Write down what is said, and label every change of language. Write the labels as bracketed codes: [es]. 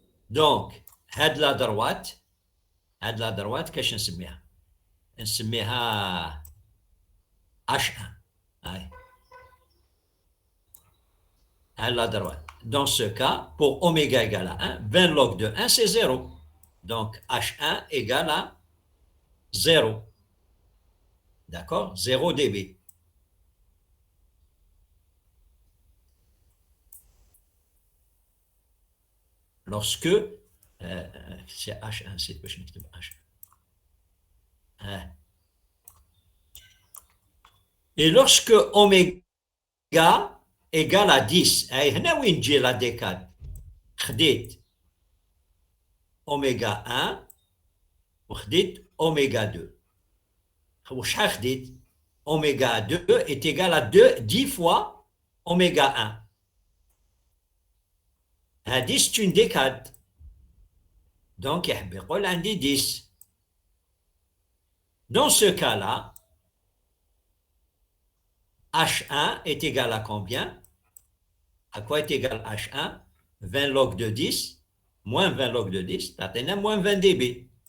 [ar] Donc, هاد لا droite كاش نسميها؟ نسميها H1. هاي la droite. [fr] Dans ce cas, pour oméga égale à 1, 20 log de 1, c'est 0. Donc, H1 égale à 0. D'accord? 0 dB. Lorsque, c'est H1, c'est H1. Et lorsque oméga égale à 10, [ar] هنا وين تجي لا ديكاد؟ خديت اوميغا 1 وخديت اوميغا 2. وشحال خديت؟ [fr] اوميغا 2 est égal à 10 fois oméga 1. [ar] هذه [fr] c'est une décade. [ar] Donc يحب يقول عندي 10. [fr] Dans ce cas-là, H1 est égal à combien? À quoi est égal H1? 20 log de 10 moins 20 log de 10, t'as moins 20 dB.